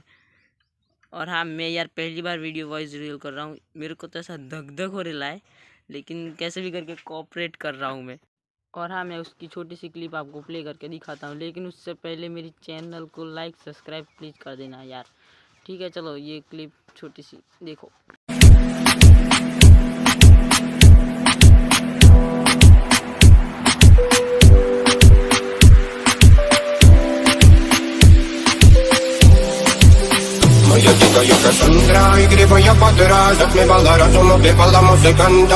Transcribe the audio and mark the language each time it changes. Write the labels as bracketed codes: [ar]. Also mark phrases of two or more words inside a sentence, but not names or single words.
[hi] और हाँ, मैं यार पहली बार [en] video voice reveal [hi] कर रहा हूँ। मेरे को तो ऐसा धक धक हो रहा है, लेकिन कैसे भी करके कोऑपरेट कर रहा हूँ मैं। और हाँ, मैं उसकी छोटी सी क्लिप आपको प्ले करके दिखाता हूँ, लेकिन उससे पहले मेरी चैनल को [en] like subscribe please [hi] कर देना यार। ठीक है, चलो ये क्लिप छोटी सी देखो। [ru] Моя дикая Кассандра, игривая подра, затмевала разум, убивала музыканта.